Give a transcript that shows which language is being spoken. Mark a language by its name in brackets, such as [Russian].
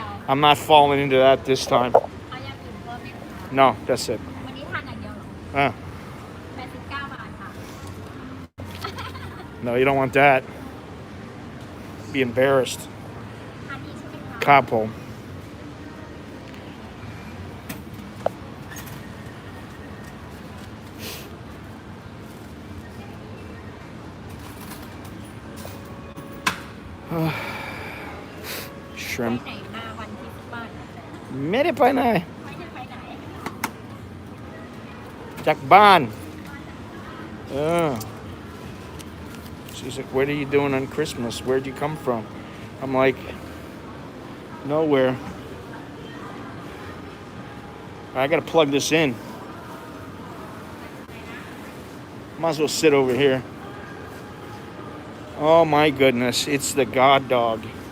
[English] I'm not falling into that this time. [Thai] เอาอย่างอื่นเพิ่มไหมคะ [English] No, that's it. [Thai] วันนี้ทานอย่างเดียวเหรอ89 บาทค่ะ [English] No, you don't want that. Be embarrassed. [Thai] อันนี้ใช่ไหมคะครับผมshrimp ไปไหนมาวันคริสต์มาสไม่ได้ไปไหนจากบ้านSo [English] He's like, what are you doing on Christmas? Where'd you come from? I'm like, nowhere. I gotta plug this in. Might as well sit over here. Oh my goodness, it's the God dog.